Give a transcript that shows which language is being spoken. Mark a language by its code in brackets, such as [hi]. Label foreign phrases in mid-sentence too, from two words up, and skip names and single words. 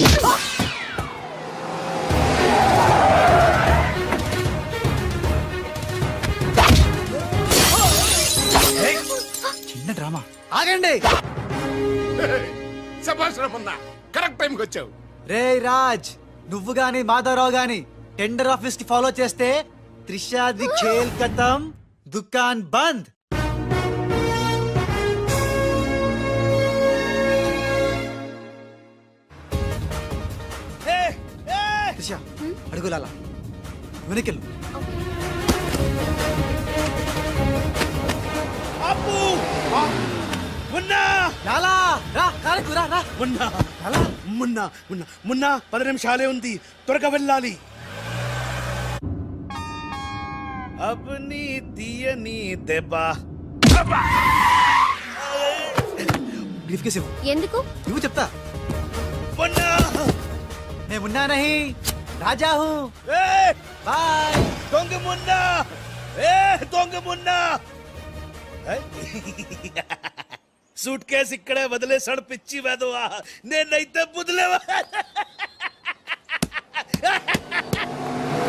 [te] చిన్న డ్రామా. ఆగండి. శభాష్ ఉందా, కరెక్ట్ టైంకి వచ్చావు. రే రాజ్, నువ్వు గాని మాధవరావు గాని [en] tender office [te] కి ఫాలో చేస్తే త్రిషాది [hi] खेल खतम, दुकान बंद. [te] త్రిష అడుగులాలా వెనకెళ్ళు. అప్పు మున్నా లాలా రా, కాలకు రా, రా. మున్నా మున్నా మున్నా మున్నా 10 నిమిషాలే ఉంది, త్వరగా వెళ్ళాలి. అబ్ని తీయని దెబ్బ. [en] brief case [te] ఇవ్వు. ఎందుకు? నువ్వు చెప్తా. మున్నా [hi] मैं मुन्ना नहीं, राजा हूँ. बाय. [te] దొంగ మున్నా, దొంగ మున్నా. [en] suit case [te] ఇక్కడే వదిలేసాడు పిచ్చి వెదవా. నేనైతే బుదిలేవా.